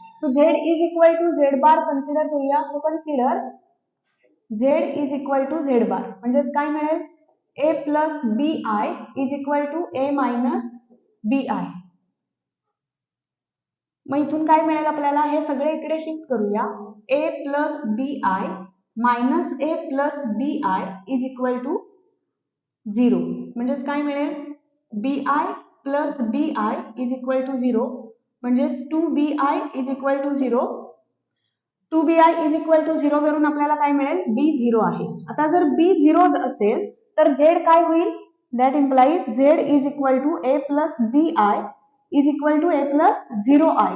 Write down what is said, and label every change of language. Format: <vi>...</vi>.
<en>So Z is equal to Z bar consider करूया. So consider Z is equal to Z bar</en> <mr>म्हणजे काय मिळेल,</mr> <en>A plus B I is equal to A minus B I.</en> <mr>मग इथून काय मिळेल आपल्याला, हे सगळे इकडे शिफ्ट करूया.</mr> <en>A plus B I minus A plus B I is equal to 0.</en> <mr>म्हणजेच काय मिळेल,</mr> <en>B I plus B I is equal to 0. म्हणजेच 2bi is equal to 0. 2bi is equal to 0</en> <mr>वरून आपल्याला काय मिळेल,</mr> <en>b 0 आहे.</en> <mr>आता जर b 0 असेल तर z काय होईल,</mr> <en>That implies z is equal to a plus bi is equal to a plus 0i.</en>